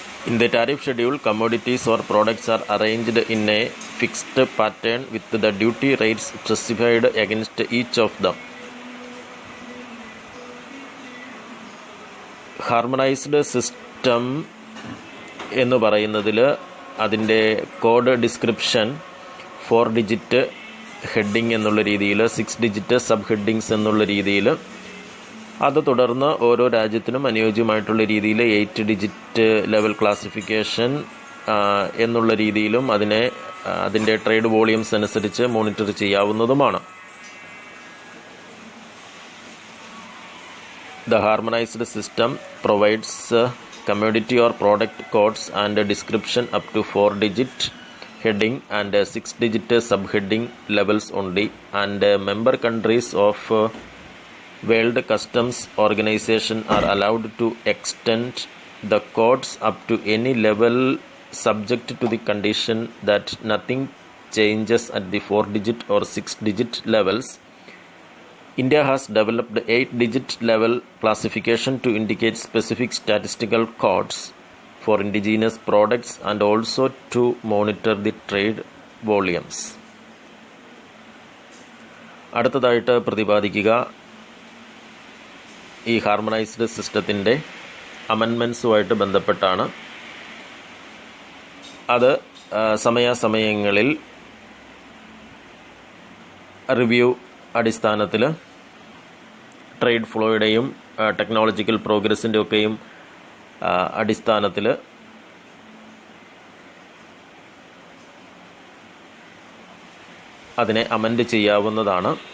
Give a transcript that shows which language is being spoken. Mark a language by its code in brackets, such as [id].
[en] In the tariff schedule, commodities or products are arranged in a fixed pattern with the duty rates specified against each of them. [ml] Harmonised system എന്ന് പറയുന്നതിൽ അതിൻ്റെ code description 4 digit heading എന്നുള്ള രീതിയിൽ, 6 digit sub headings എന്നുള്ള രീതിയിൽ, അത് തുടർന്ന് ഓരോ രാജ്യത്തിനും അനുയോജ്യമായിട്ടുള്ള രീതിയിൽ 8 ഡിജിറ്റ് ലെവൽ ക്ലാസിഫിക്കേഷൻ എന്നുള്ള രീതിയിലും അതിൻ്റെ ട്രേഡ് വോളിയൂംസ് അനുസരിച്ച് monitor ചെയ്യാവുന്നതുമാണ്. [en] The harmonized system provides commodity or product codes and a description up to 4-digit heading and 6-digit subheading levels only, and member countries of World Customs Organization are allowed to extend the codes up to any level subject to the condition that nothing changes at the 4-digit or 6-digit levels. India has developed 8-digit level classification to indicate specific statistical codes for indigenous products and also to monitor the trade volumes. [ml] അടുത്തതായിട്ട് പ്രതിപാദിക്കുക ഈ harmonised സിസ്റ്റത്തിൻ്റെ അമെൻമെൻറ്റ്സുമായിട്ട് ബന്ധപ്പെട്ടാണ്. അത് സമയാസമയങ്ങളിൽ review അടിസ്ഥാനത്തിൽ trade ഫ്ലോയുടെയും technological പ്രോഗ്രസിൻ്റെ ഒക്കെയും അടിസ്ഥാനത്തിൽ അതിനെ അമെൻഡ് ചെയ്യാവുന്നതാണ്.